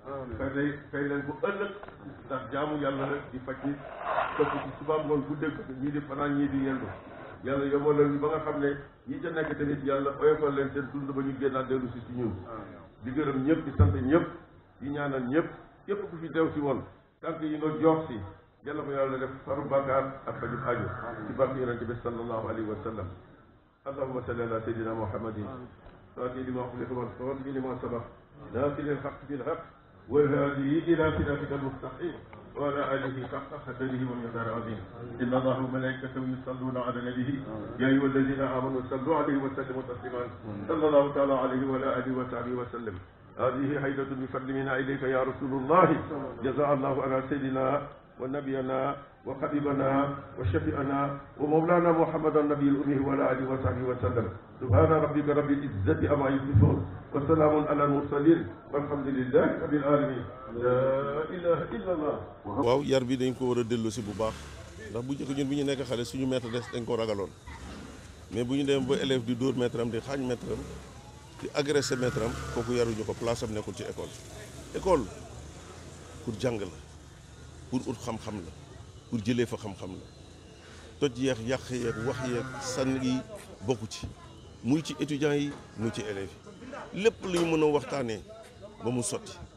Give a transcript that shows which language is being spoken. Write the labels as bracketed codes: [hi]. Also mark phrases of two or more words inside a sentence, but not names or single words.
[wo] fay leen ko ëllëg ndax jaamu yàlla la di faj nit topp ci suba ngoon bu dégg ñii di fanaan ñii di yendu yàlla yombal leen ba nga xam ne ñi ca nekk tamit yàlla oyofal leen seen dund ba ñu génnaat dellu si ci ñun di gërëm ñëpp di sant ñëpp di ñaanal ñëpp képp ku fi teew si woon tànk yi nga jox si yàlla ko yàlla def faru bàkkaar ak faju aajo ci barke yonente bi [ar] صلى الله عليه وسلم اللهم صل على سيدنا محمد الفاتح لما أغلق والخاتم لما سبق ناصر الحق بالحق والهادي إلى صراطك المستقيم وعلى آله حق قدره ومقداره العظيم إن الله وملائكته يصلون على النبي يا أيها الذين آمنوا صلوا عليه وسلموا تسليما صلى الله تعالى عليه وعلى آله وصحبه وسلم هذه هيبة بفضل منا إليك يا رسول الله جزاء الله على سيدنا ونبينا وحبيبنا وشفيعنا ومولانا محمد النبي الأمي وعلى آله وصحبه وسلم سبحان ربك رب العزة عما يصفون وسلام على المرسلين والحمد لله رب العالمين لا إله إلا الله. [wo] waaw yar bi dañ ko war a dellu si bu baax ndax bu njëkk ñun bi ñu nekk xale suñu [fr] maître des [wo] dañ ko ragaloon mais bu ñu dem ba élève di dóor maître am di xaañ maître am di agressé maître am kooku yaruñu ko place am nekkul ci [fr] école pour [wo] jàng la pour ut xam-xam la pour jëlee fa xam-xam la toj yeex yàq yeeg wax yeeg sànni yi bokku ci muy ci étudiants yi muy ci élèves yi lépp lu ñu mën a waxtaanee ba mu sotti